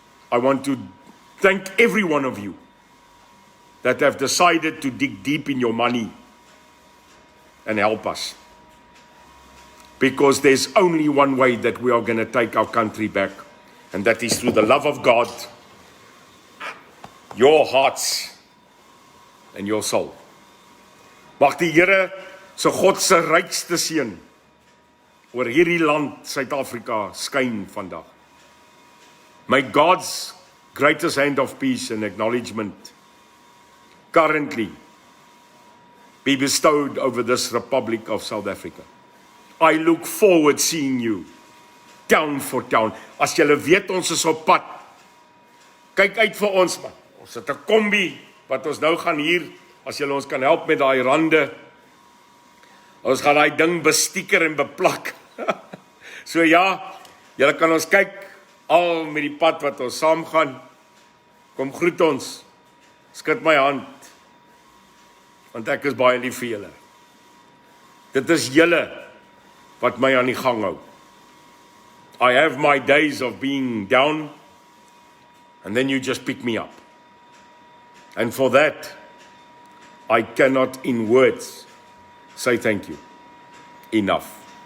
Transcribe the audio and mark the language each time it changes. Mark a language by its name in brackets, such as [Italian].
[English] I want to thank every one of you that have decided to dig deep in your money and help us. Because there's only one way that we are going to take our country back, and that is through the love of God, your hearts and your soul. [Afrikaans] Mag die Here se God se rykste seën oor hierdie land Suid-Afrika skyn vandag. [English] May God's greatest hand of peace and acknowledgement currently be bestowed over this Republic of South Africa. I look forward seeing you town for town. [Afrikaans] As julle weet ons is op pad. Kyk uit vir ons man. Ons het 'n kombi wat ons nou gaan hier, as julle ons kan help met daai rande. Ons gaan daai ding bestieker en beplak. So ja, julle kan ons kyk al met die pad wat ons saam gaan. Kom groet ons. Skud my hand. Want ek is baie lief vir julle. Dit is julle wat my aan die gang hou. [English] I have my days of being down, and then you just pick me up. And for that, I cannot in words say thank you enough.